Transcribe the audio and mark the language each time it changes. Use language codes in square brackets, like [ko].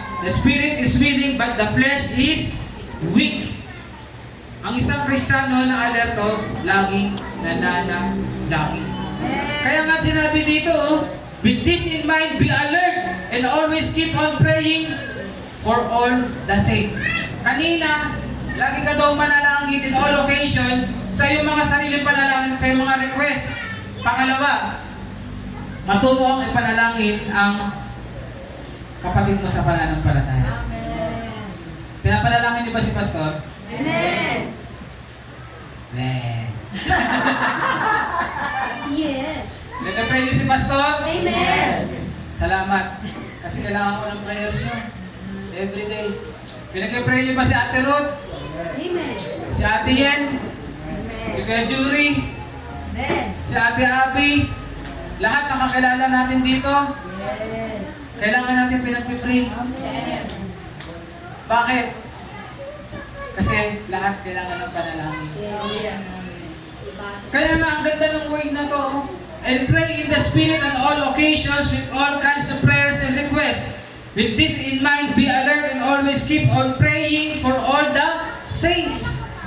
[en] The spirit is willing, but the flesh is weak. [tl] Ang isang Kristiyano na alerto, laging nananalangin. Kaya nga sinabi dito, [en] with this in mind, be alert and always keep on praying for all the saints. Kanina, [tl] Lagi ka daw manalangin [en] in all occasions [tl] sa iyong mga sariling panalangin, sa iyong mga request. Pangalawa, matuto kang ipanalangin ang kapatid mo sa pananampalataya. Amen. Pinapanalangin niyo ba si Pastor? Amen. Amen. Yes. Nagka-pray niyo si Pastor? Amen. Salamat. Kasi kailangan ko ng prayers niyo. Every day. Pinag-pray niyo ba si Ate Ruth? Amen. Si Ate Yen? Si Kuya Jury? Amen. Si Ate Abby? Lahat nakakilala natin dito. Yes. Kailangan natin pinag-pray. Amen. Bakit? Kasi lahat kailangan ng panalangin. Yes. Kaya nga, ang ganda ng word na to. [en] And pray in the Spirit on all occasions with all kinds of prayers and requests. With this in mind, be alert and always keep on praying for all the saints.